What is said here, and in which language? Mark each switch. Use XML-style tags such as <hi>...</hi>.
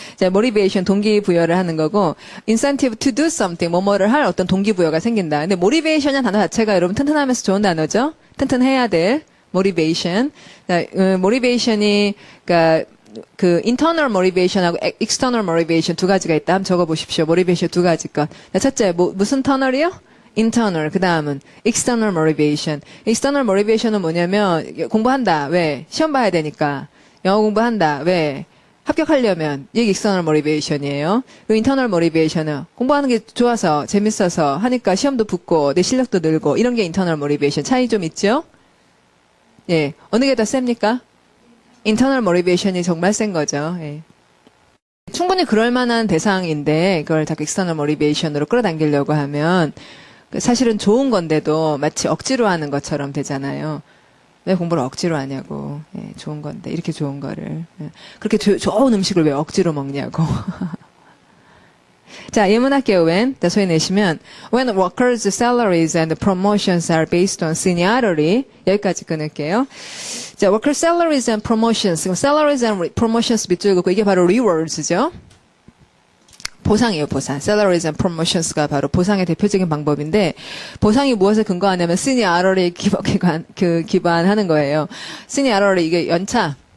<ko>자, motivation 동기부여를 하는 거고 incentive to do something 뭐뭐를 할 어떤 동기부여가 생긴다. 근데 motivation이라는 단어 자체가 여러분 튼튼하면서 좋은 단어죠. 튼튼해야 될 motivation. 자, motivation이 그러니까 그 internal motivation하고 external motivation 두 가지가 있다. 한번 적어 보십시오. motivation 두 가지 것. 자, 첫째 무슨 터널이요?</ko> <en>internal,</en> <ko>그 다음은</ko> <en>external motivation.</en> <ko>external motivation은 뭐냐면 공부한다. 왜? 시험 봐야 되니까. 영어 공부한다. 왜? 합격하려면 이게 external motivation이에요. 그 internal motivation은 공부하는 게 좋아서 재밌어서 하니까 시험도 붙고 내 실력도 늘고 이런 게 internal motivation. 차이 좀 있죠? 예, 어느 게 더 셉니까? internal motivation이 정말 센 거죠. 예. 충분히 그럴 만한 대상인데 그걸 자꾸 external motivation으로 끌어당기려고 하면 사실은 좋은 건데도 마치 억지로 하는 것처럼 되잖아요. 왜 공부를 억지로 하냐고. 예, 좋은 건데 이렇게 좋은 거를. 예. 그렇게 좋은 음식을 왜 억지로 먹냐고. 자, 예문할게요. when. 자, 소리 내시면</ko> <en>when workers' salaries and promotions are based on seniority.</en> <ko>여기까지 끊을게요. 자,</ko> <en>worker salaries and promotions. salaries and promotions</en> <ko>밑줄 긋고 이게 바로 rewards죠. 보상이에요, 보상. salaries and promotions가 바로 보상의 대표적인 방법인데, 보상이 무엇에 근거하냐면, seniority 기반하는 거예요. seniority, 이게 연차.</ko>